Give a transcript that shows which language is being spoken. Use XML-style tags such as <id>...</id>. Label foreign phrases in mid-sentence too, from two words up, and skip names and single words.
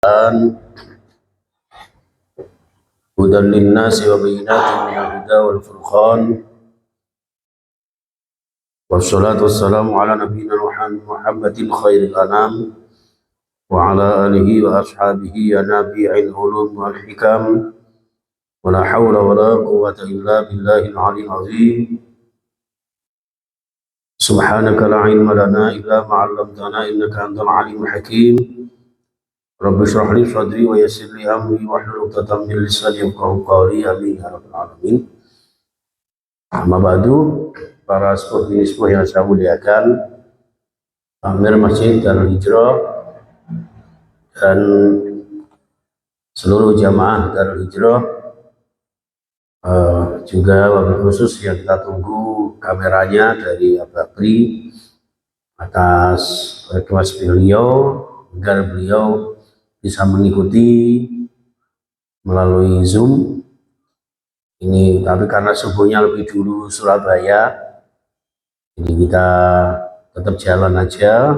<ar>هدى للناس وبينات من الهدى والفرقان والصلاة والسلام على نبينا محمد خير الأنام وعلى آله وأصحابه نبيع العلوم والحكم ولا حول ولا قوة إلا بالله العلي العظيم سبحانك لا علم لنا إلا ما علمتنا إنك أنت العليم الحكيم رب اشرح لي صدري ويسر لي امري واحلل عقدة من لساني يفقهوا قولي امين يا رب العالمين. أما بعد,</ar> <id>para sepuh yang saya muliakan, Amir Masjid Darul Hijrah dan seluruh jamaah Darul Hijrah, juga</id> <ar>وبالخصوص</ar> <id>yang kita tunggu kameranya dari Ababri atas request beliau agar beliau bisa mengikuti melalui Zoom ini, tapi karena subuhnya lebih dulu Surabaya, jadi kita tetap jalan aja.</id>